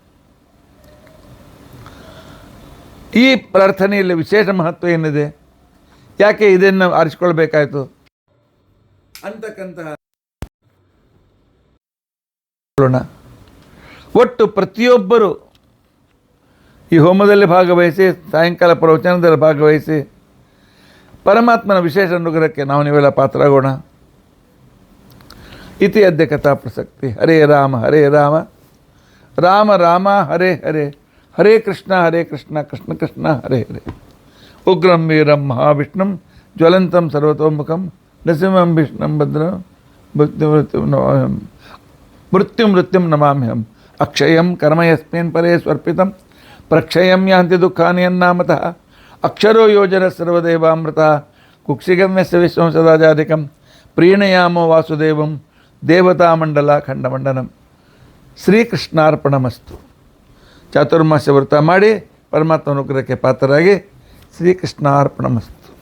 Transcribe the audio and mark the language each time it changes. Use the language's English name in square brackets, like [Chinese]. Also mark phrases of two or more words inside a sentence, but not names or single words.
[Kannada] ಈ ಪ್ರಾರ್ಥನೆಯಲ್ಲಿ ವಿಶೇಷ ಮಹತ್ವ ಏನಿದೆ, ಯಾಕೆ ಇದನ್ನು ಆರಿಸಿಕೊಳ್ಬೇಕಾಯಿತು ಅಂತಕ್ಕಂತಹ ಒಟ್ಟು ಪ್ರತಿಯೊಬ್ಬರು ಈ ಹೋಮದಲ್ಲಿ ಭಾಗವಹಿಸಿ, ಸಾಯಂಕಾಲ ಪ್ರವಚನದಲ್ಲಿ ಭಾಗವಹಿಸಿ ಪರಮಾತ್ಮನ ವಿಶೇಷ ಅನುಗ್ರಹಕ್ಕೆ ನಾವು ನೀವೆಲ್ಲ ಪಾತ್ರರಾಗೋಣ. [Sanskrit] ಇತಿ ಅದ್ಯ ಕಥಾ ಪ್ರಸಕ್ತಿ. ಹರೇ ರಾಮ ರಾಮ ರಾಮ ಹರೇ ಹರೇ, ಹರೇ ಕೃಷ್ಣ ಕೃಷ್ಣ ಕೃಷ್ಣ ಹರೇ ಹರೇ. ಉಗ್ರಂ ವೀರಂ ಮಹಾವಿಷ್ಣುಂ ಜ್ವಲಂತಂ ಸರ್ವತೋಮುಖಂ ನೃಸಿಂಹಂ ಭೀಷ್ಣಂ ಭದ್ರಂ ಮೃತ್ಯುಂ ನಮಾಮ್ಯಹಂ ಅಕ್ಷಯಂ ಕರ್ಮ ಯಸ್ಮಿನ್ ಪರೇ ಸ್ವರ್ಪಿತಂ ಪ್ರಕ್ಷಯಂ ಯಾಂತಿ ದುಃಖಾನಿ ಅನ್ನಾಮತಃ ಅಕ್ಷರೋ ಯೋಜನ ಸರ್ವದೇವಾಮೃತ ಕುಕ್ಷಿಗಂ ಯಸ್ಯ ವಿಶ್ವಂ ಸದಾಚಾರಿಕಂ ಪ್ರೀಣಯಾಮೋ ವಾಸುದೇವಂ ದೇವತಾ ಮಂಡಲ ಖಂಡಮಂಡಲಂ. ಶ್ರೀಕೃಷ್ಣಾರ್ಪಣಮಸ್ತು. [Kannada] ಚಾತುರ್ಮಾಸ್ಯ ವ್ರತ ಮಾಡಿ ಪರಮಾತ್ಮ ಅನುಗ್ರಹಕ್ಕೆ ಪಾತ್ರರಾಗಿ ಶ್ರೀಕೃಷ್ಣಾರ್ಪಣಮಸ್ತು.